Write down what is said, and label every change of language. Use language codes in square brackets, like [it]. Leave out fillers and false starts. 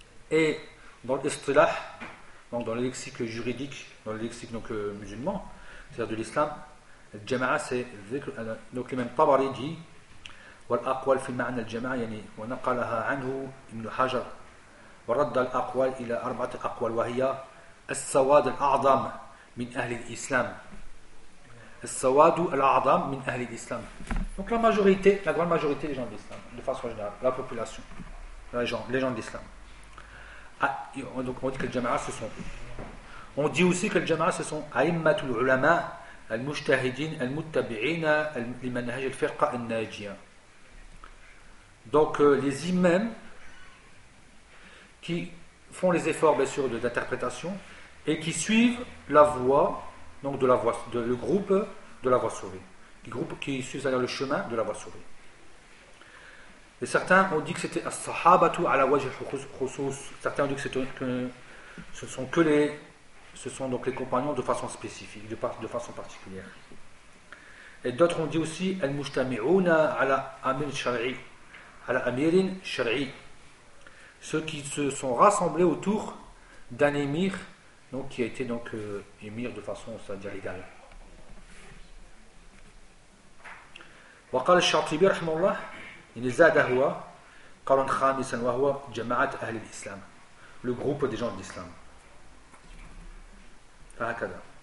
[fr] Et dans l'istilah, donc dans le lexique juridique, dans le lexique donc musulman, c'est-à-dire de l'islam, al-jama'a, c'est donc le même Tabari dit [ar] wal-aqwal fi ma'na al-jama'a yani wa naqalaha anhu Ibn Hajar wa radda al-aqwal ila arba'ati aqwal wa hiya السواد الأعظم من أهل الإسلام. السواد الأعظم من أهل الإسلام. [fr] Donc la majorité, la grande majorité des gens de l'islam, de façon générale, la population, les gens de l'islam. Donc on dit que le jama'a ce sont. On dit aussi que le jama'a ce sont [ar] أئمة العلماء المجتهدين المتبعين لمنهج الفرقة الناجية. [fr] Donc les imams qui font les efforts bien sûr d'interprétation et qui suivent la voie, donc de la voie, de le groupe de la voie sauvée, le groupe qui suivent le chemin de la voie sauvée. Et certains ont dit que c'était [ar] as-sahabatu ala wajh, [fr] certains ont dit que ce sont que les, ce sont donc les compagnons de façon spécifique, de façon particulière. Et d'autres ont dit aussi [ar] al-mujtami'una ala amir shar'i, ala amirin shar'i, [fr] ceux qui se sont rassemblés autour d'un émir, donc qui a été donc émir de façon, c'est-à-dire légale. [ar] وقال الشاطبي رحمه الله إن زاد هو قرن خامسا وهو جماعة أهل الإسلام، [fr] le groupe des gens de l'islam. [ar] فهكذا.